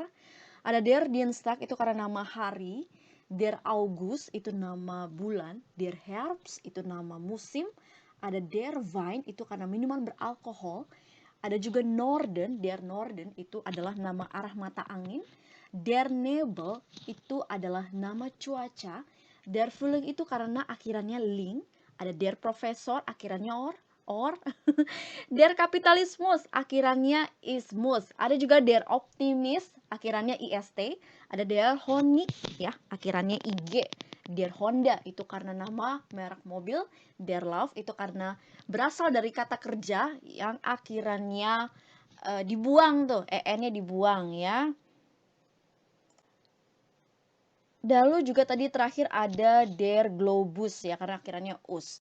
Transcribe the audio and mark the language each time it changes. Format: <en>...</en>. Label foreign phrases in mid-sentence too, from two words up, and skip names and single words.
<id>Ada</id> <de>der Dienstag</de> <id>itu karena nama hari,</id> <de>der August</de> <id>itu nama bulan,</id> <de>der Herbst</de> <id>itu nama musim, ada</id> <de>der Wein</de> <id>itu karena minuman beralkohol, ada juga Norden,</id> <de>der Norden</de> <id>itu adalah nama arah mata angin.</id> <de>Der Nebel</de> <id>itu adalah nama cuaca.</id> <de>Der Frühling</de> <id>itu karena akhirannya ling. Ada</id> <de>der Professor</de> <id>akhirannya or.</id> <de>Der Kapitalismus</de> <id>akhirannya ismus. Ada juga</id> <de>der Optimist</de> <id>akhirannya ist. Ada</id> <de>der Honig</de> <id>ya akhirannya ig. Der Honda itu karena nama merek mobil. Der Love itu karena berasal dari kata kerja yang akhirannya dibuang tuh, en-nya dibuang ya. Lalu juga tadi terakhir ada</id> <de>der Globus</de> <id>ya karena akhirannya us.</id>